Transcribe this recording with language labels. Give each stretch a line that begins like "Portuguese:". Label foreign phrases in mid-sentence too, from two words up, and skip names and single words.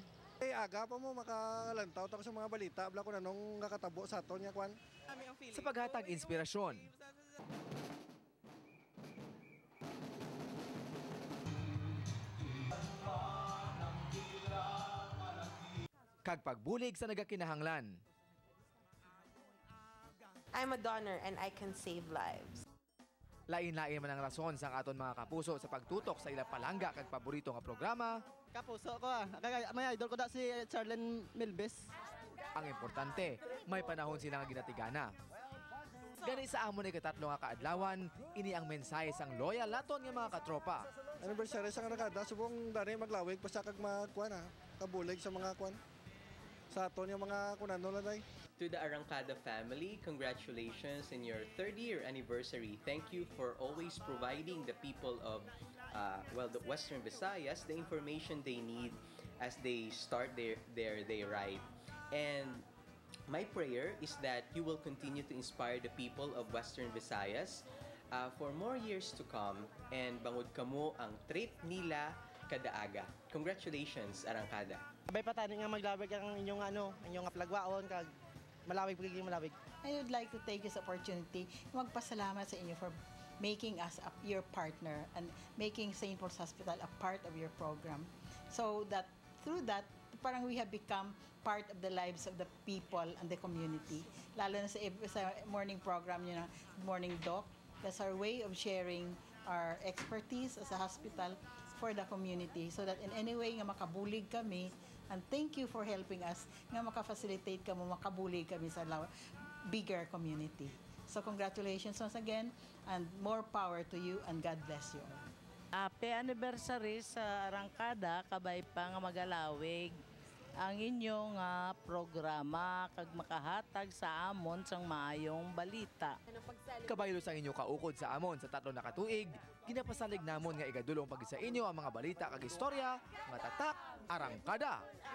Hiligaynon: Aga pa mo makalantaw tapos sa mga balita abla ko na nung nakatabo sa aton nga kwan. Sa paghatag inspirasyon, kag pagbulig sa nagakinahanglan.
English: I'm a donor and I can save lives.
Hiligaynon: Lain-lain man ang rason sang aton mga kapuso sa pagtutok sa ila palangga kag paborito nga programa. Kapuso ko may idol ko da si Charlene Milbes. Ang importante, may panahon sila nga ginatigana. Gani sa amon ay katatlo nga kaadlawan, ini ang mensahe sang loyal naton nga mga katropa. Anniversary sa kanakada subong dani maglawig pa sa kag magkwan kabulig sa mga kwan. Sa aton yung mga kunano na day.
English: To the Arangkada family, congratulations in your 3rd-year anniversary. Thank you for always providing the people of the Western Visayas the information they need as they start their day ride. And my prayer is that you will continue to inspire the people of Western Visayas for more years to come and
Hiligaynon: bangod kamo ang trip nila kada aga.
English: Congratulations, Arangkada.
Hiligaynon: Sabay pa tayo nga maglawig ang inyong palagwaon kag malawig pagiging malawig.
English: I would like to take this opportunity
Hiligaynon: magpasalamat sa inyo
English: for making us your partner and making St. Paul's Hospital a part of your program. So that through that, parang we have become part of the lives of the people and the community.
Hiligaynon: Lalo na sa
English: morning program
Hiligaynon: nyo na Morning Doc.
English: That's our way of sharing our expertise as a hospital for the community so that in any way
Hiligaynon: nga makabulig kami.
English: And thank you for helping us
Hiligaynon: nga maka-facilitate kamo makabulig kami sa
English: bigger community. So congratulations once again and more power to you and God bless you all.
Hiligaynon: Happy anniversary sa Arangkada, kabay pa nga magalawig ang inyong programa kag makahatag sa amon sang maayong balita. Kabaylo sa inyo kaukod sa amon sa 3 na katuig, ginapasalig namon nga igadulong pag sa inyo ang mga balita kag istorya nga tatak Arangkada.